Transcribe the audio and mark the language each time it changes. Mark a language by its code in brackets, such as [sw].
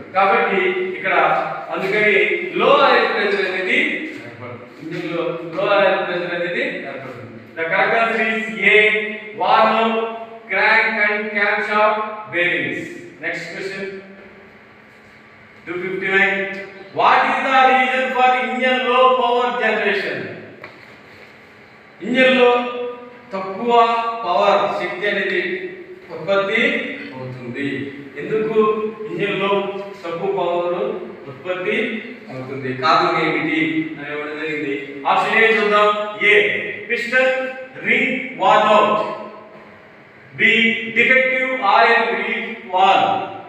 [te] కాబట్టి ఇక్కడ అందుకని లో ఆయిల్ ప్రెషర్ అనేది ఇంజిన్లో లో ఆయిల్ ప్రెషర్ అనేది ఏర్పడుతుంది. [en] The correct answer is A, worn out crank and camshaft bearings. Next question 259. What is the reason for engine low power generation? [te] Engine లో తక్కువ పవర్ శక్తి అనేది ఉత్పత్తి అవుతుంది. ఎందుకు ఇంజిన్ లో తక్కువ పవర్ ఉత్పత్తి అవుతుంది, కారణం ఏమిటి అని ఇవ్వడం జరిగింది. ఆప్షన్ ఏ చూద్దాం. [en] A, piston ring worn out. B, defective oil relief valve.